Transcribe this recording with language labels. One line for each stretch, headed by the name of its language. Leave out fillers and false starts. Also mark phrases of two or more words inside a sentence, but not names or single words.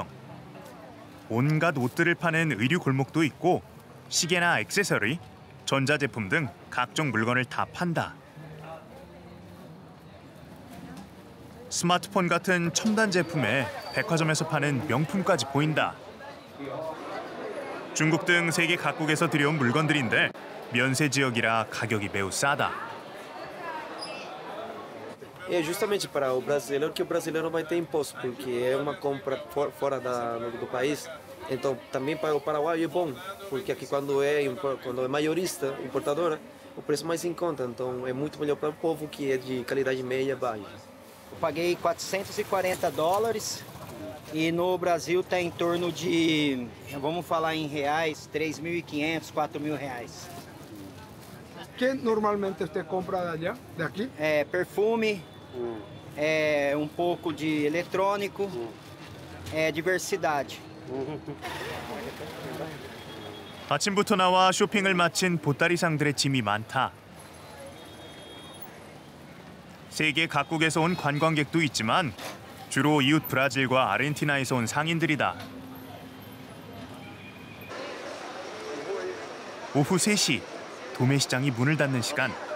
Korean: 온갖 옷들을 파는 의류 골목도 있고 시계나 액세서리, 전자제품 등 각종 물건을 다 판다. 스마트폰 같은 첨단 제품에 백화점에서 파는 명품까지 보인다. 중국 등 세계 각국에서 들여온 물건들인데 면세 지역이라 가격이 매우 싸다.
Portuguese: É justamente para o brasileiro que o brasileiro vai ter imposto, porque é uma compra fora do país. Então, também para o Paraguai é bom, porque aqui quando é maiorista, importadora, o preço mais em conta. Então, é muito melhor para o povo que é de qualidade média baixa. Eu paguei $440 e no Brasil está em torno de, vamos falar em reais, R$3.500, R$4.000.
Spanish: ¿Qué normalmente usted compra de allá, de aquí?
Portuguese: Perfume, um pouco de eletrônico, diversidade.
Korean: 아침부터 나와 쇼핑을 마친 보따리상들의 짐이 많다. 세계 각국에서 온 관광객도 있지만 주로 이웃 브라질과 아르헨티나에서 온 상인들이다. 오후 3시, 도매시장이 문을 닫는 시간.